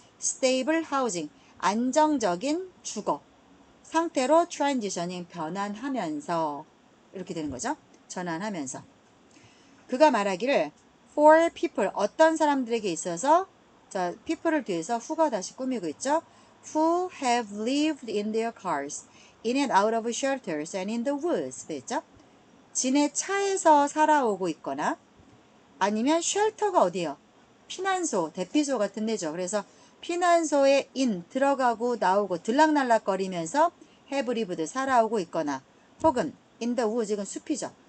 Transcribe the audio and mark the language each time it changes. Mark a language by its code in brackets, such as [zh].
[en] stable housing, [ko] 안정적인 주거 상태로 [en] transitioning, [ko] 변환하면서 이렇게 되는 거죠. 전환하면서. 그가 말하기를 [en] for people, [ko] 어떤 사람들에게 있어서 자, people을 뒤에서 who가 다시 꾸미고 있죠. [en] who have lived in their cars, in and out of shelters and in the woods 됐죠. [ko] 진의 차에서 살아오고 있거나 아니면 쉘터가 어디예요? 피난소, 대피소 같은 데죠. 그래서 피난소에 들어가고 나오고 들락날락거리면서 [en] have lived, [ko] 살아오고 있거나 혹은 [en] in the woods, [ko] 이건 숲이죠.